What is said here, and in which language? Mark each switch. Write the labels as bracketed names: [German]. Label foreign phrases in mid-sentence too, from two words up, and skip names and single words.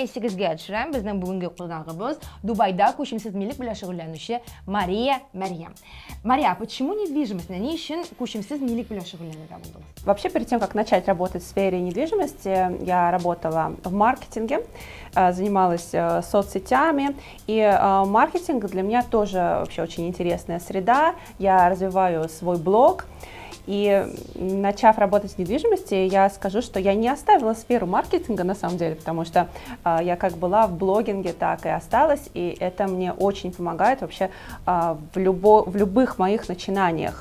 [Tatar] Исегезгә төшерәм, безнең бүгенге кунагыбыз Дубайда күчемсез милек белән шөгыльләнүче Мария Мәрьям. [Russian] Мария, почему недвижимость? [Tatar] Ни өчен күчемсез милек белән шөгыльләнергә булдыңыз? [Russian] Вообще, перед тем, как начать работать в сфере недвижимости, я работала в маркетинге, занималась соцсетями, и маркетинг для меня тоже вообще очень интересная среда. Я развиваю свой блог, и начав работать в недвижимости, я скажу, что я не оставила сферу маркетинга на самом деле, потому что я как была в блогинге, так и осталась, и это мне очень помогает вообще в любых моих начинаниях.